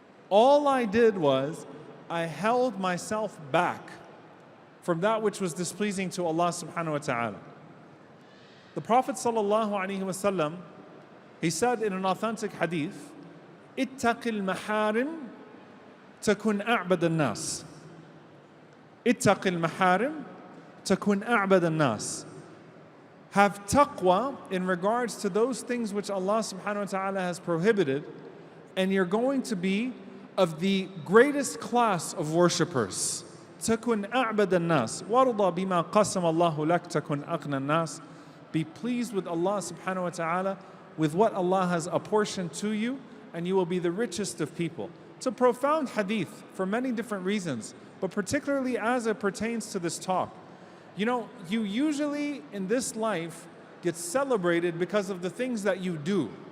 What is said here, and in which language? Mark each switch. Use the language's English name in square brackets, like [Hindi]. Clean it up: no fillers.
[English] All I did was I held myself back from that which was displeasing to Allah subhanahu wa ta'ala. The Prophet sallallahu alaihi wasallam, he said in an authentic hadith, [Arabic] اتق المحارم تكن أعبد الناس. اتق المحارم تكن أعبد الناس. [English] Have taqwa in regards to those things which Allah subhanahu wa ta'ala has prohibited, and you're going to be of the greatest class of worshippers. [Arabic] تكن أعبد الناس وارضى بما قسم الله لك تكن أغنى الناس. [English] Be pleased with Allah subhanahu wa ta'ala, with what Allah has apportioned to you, and you will be the richest of people. It's a profound hadith for many different reasons, but particularly as it pertains to this talk. You usually in this life get celebrated because of the things that you do.